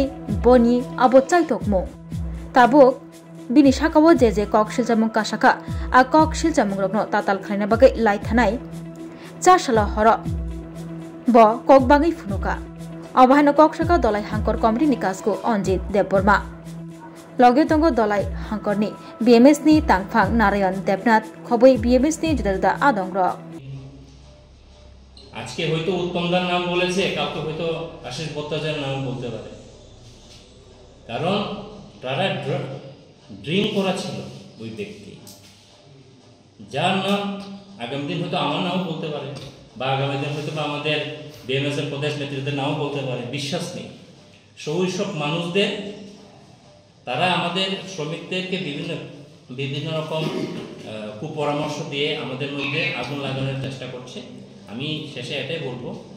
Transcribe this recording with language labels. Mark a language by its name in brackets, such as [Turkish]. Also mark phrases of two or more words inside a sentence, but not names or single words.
[Kok Borok] boni abo chaitok mung tabuk bini sakawo je kok siljamung kasaka a kok siljamung rokno tatal khlaina bagai lai thanai chasala horo bo kok bagai funuka abahano kok saka dolai hangkor committee ni kasko Onjit Deborma লগে তঙ্গ দলাই হাঙ্করনি BMS ni tangphang Narayan Debnath khoboi BMS ni juda adong ro [Bangla] আজকে হয়তো উত্তমদার নাম বলেছে কাউকে হয়তো আশিস বত্তাজার নাম বলতে পারে কারণ তারা ড্রিঙ্ক করা ছিল ওই ব্যক্তি যার নাম আগামী দিন হয়তো আমার নামও বলতে পারে বা আগামী দিন হয়তো আমাদের BMS এর প্রদেশ নেতৃত্বের নামও বলতে পারে বিশ্বাস নেই সব মানুষদের তারা আমাদের শ্রমিকদেরকে বিভিন্ন রকম কুপরামর্শ দিয়ে আমাদের মধ্যে আগুন লাগানোর চেষ্টা করছে আমি শেষে এটাই বলবো